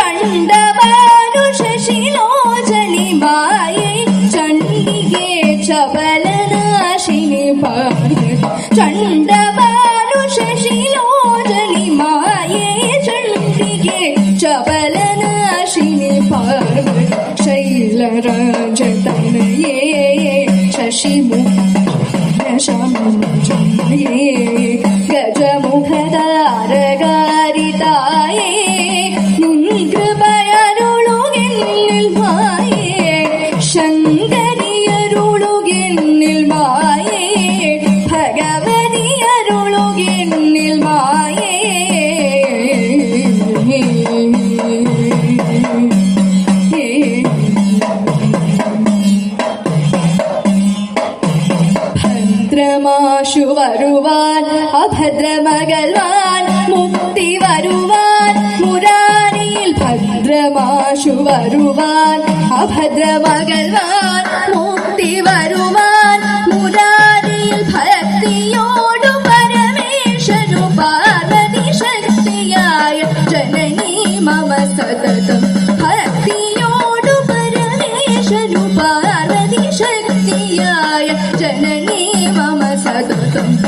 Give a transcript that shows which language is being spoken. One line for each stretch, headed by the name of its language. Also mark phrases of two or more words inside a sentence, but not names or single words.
Sanskrit: चण्डभानुशशिलोचनि माये चण्डिके चपलनाशिनि पार्वती चण्डभानुशशिलोचनि माये चण्डिके चपलनाशिनि पार्वती शैलराजतनये शशिमुखि शमनजाये गजमुखतारकारिताये
Malayalam: നിൻകൃപയരുളുഗിന്നിൽ മായേ ശങ്കരിയരുളുഗിന്നിൽ മായേ ഭഗവതിയരുളുഗിന്നിൽ മായേ ഭദ്രമാശു വരുവാൻ അഭദ്രമകൽവാൻ മുക്തി വരുവാൻ മുരാരിയിൽ ഭദ്രമാശു വരുവാൻ അഭദ്രമകൽവാൻ മുക്തി വരുവാൻ മുരാരിയിൽ ഭക്തിയോടു പരമേശ്വരു പാർവതി ശക്തിയായ ജനനീ മമ സതതം ഭക്തിയോടു പരമേശ്വരു പാർവതി ശക്തിയായ ജനനീ മമ സതതം